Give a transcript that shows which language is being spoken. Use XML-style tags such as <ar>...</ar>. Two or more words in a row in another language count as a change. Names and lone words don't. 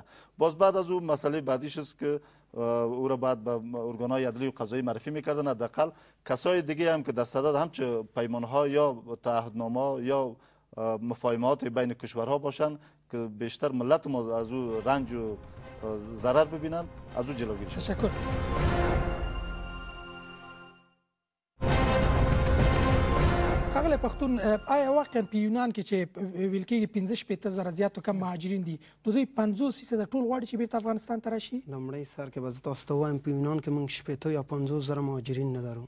<fa>باز بعد از اون مسئله بعدیش است که او را بعد به ارگان‌های عدلی و قضایی معرفی میکردن. حداقل کسای دیگه هم که در صدد همچه پیمان‌ها یا تعهدنامه یا مفاهمات بین کشورها باشند که بیشتر ملت ما از او رنج و ضرر ببینن، از او جلوگیری شود. تشکر.</fa> <ps>ښاغلی پښتون، آیا واقعا په یونان کې چې ویل کېږي 15,000 زیات کم مهاجرین دي، د دوی 50% ټول غواړي چې بیرته افغانستان ته راشي؟ لومړی سر کې به زه تاسو ته وایم په یونان کې موږ 80 یا 50,000 مهاجرین نه لرو.</ps>